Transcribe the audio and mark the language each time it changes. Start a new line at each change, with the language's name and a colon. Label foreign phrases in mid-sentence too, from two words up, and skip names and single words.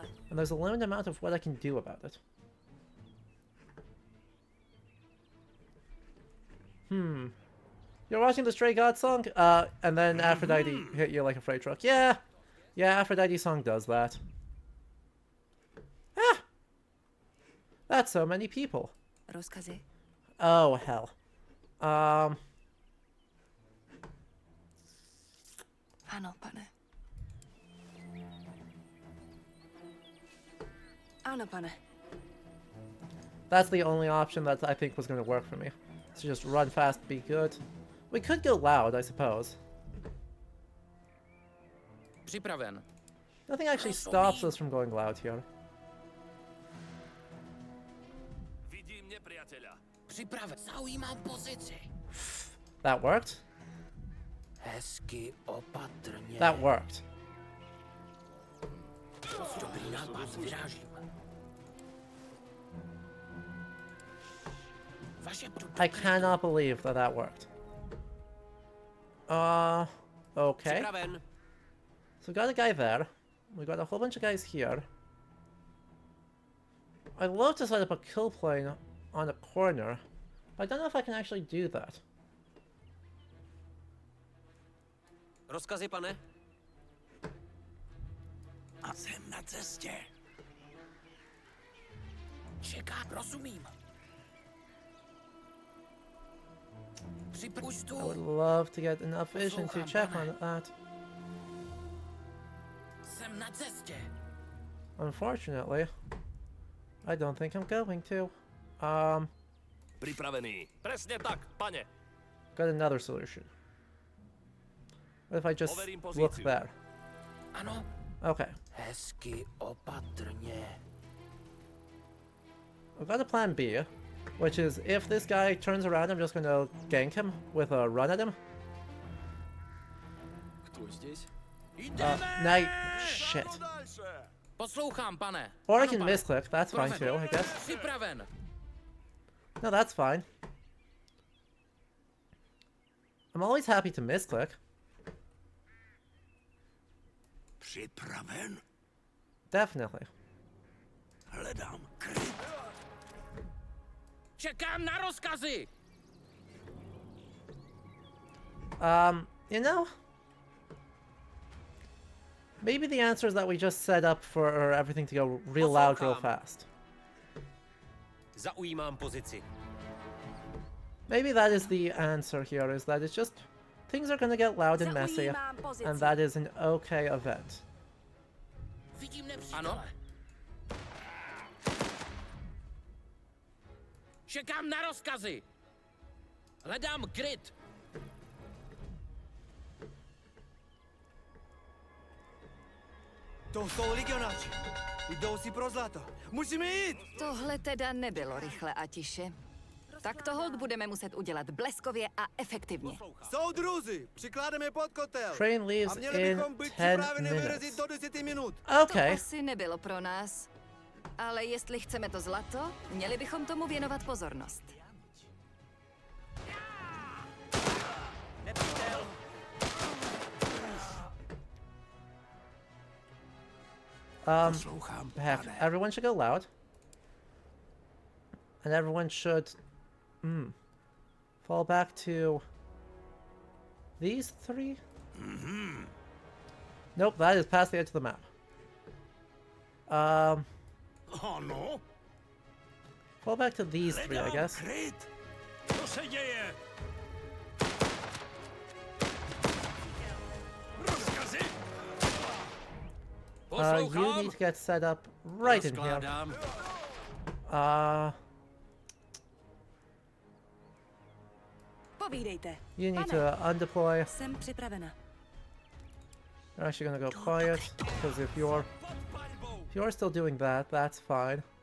English: and there's a limited amount of what I can do about it. You're watching the Stray God song? And then Aphrodite hit you like a freight truck. Yeah! Yeah, Aphrodite song does that. Ah! That's so many people.
Czech: Rozkazy?
English: Oh, hell.
Czech: Ano, pane. Ano, pane.
English: That's the only option that I think was going to work for me. So just run fast, be good. We could go loud, I suppose.
Czech: Připraven.
English: Nothing actually stops us from going loud here.
Slovak: Vidím nepriateľa.
Czech: Připraven. Zaujímám pozici.
English: That worked?
Czech: Hezky opatrně.
English: That worked.
Czech: Dobrý nápad, vyrážím. Vaše
English: I cannot believe that that worked. Okay.
Czech: Připraven.
English: So we got a guy there. We got a whole bunch of guys here. I'd love to set up a kill plane on a corner, but I don't know if I can actually do that.
Czech: Rozkazy, pane? A jsem na cestě. Čeká, rozumím. Připuš
English: I would
Czech: tu.
English: love to get enough vision to check on that.
Czech: Jsem na cestě.
English: Unfortunately, I don't think I'm going to.
Slovak: Pripravený. Presne tak, pane.
English: Got another solution. What if I just
Slovak: Overím
English: look
Slovak: pozíciu.
English: there?
Czech: Ano,
English: Okay.
Czech: Hezky opatrně.
English: I've got a plan B, which is if this guy turns around, I'm just gonna gank him with a run at him.
Russian: Кто здесь?
English: Night. Shit.
Czech: Poslouchám, pane.
English: Or I
Czech: Ano,
English: can
Czech: pane.
English: misclick. That's fine
Czech: Připraven.
English: too, I guess.
Czech: Připraven.
English: No, that's fine. I'm always happy to misclick.
Czech: Připraven?
English: Definitely.
Czech: Hledám kryt. Čekám na rozkazy.
English: You know, maybe the answer is that we just set up for everything to go real loud real fast.
Czech: Zaujímám pozici.
English: Maybe that is the answer here, is that it's just things are gonna get loud and messy, and that is an okay event.
Czech: Vidím nepřítele. Ano. Čekám na rozkazy. Hledám kryt. To jsou legionáři. Jdou si pro zlato. Musíme jít! Tohle teda nebylo rychle a tiše. Tak to hold budeme muset udělat bleskově a efektivně. Soudruzi, přikládáme pod kotel.
English: Train leaves
Czech: A měli
English: in
Czech: bychom být
English: 10
Czech: připraveni
English: minutes.
Czech: vyrazit do 10 minut. To
English: Okay.
Czech: asi nebylo pro nás. Ale jestli chceme to zlato, měli bychom tomu věnovat pozornost. Poslouchám,
English: Heck,
Czech: pane.
English: everyone should go loud. And everyone should fall back to these three? Nope, that is past the edge of the map.
Czech: Ano?
English: Fall back to these three, I guess.
Czech: Kryt. Co se děje? Rozkazy?
English: You need to get set up right in here.
Czech: Rozkládám. Povídejte.
English: You need to undeploy.
Czech: Jsem připravena.
English: You're actually gonna go quiet, because if you're still doing that, that's fine.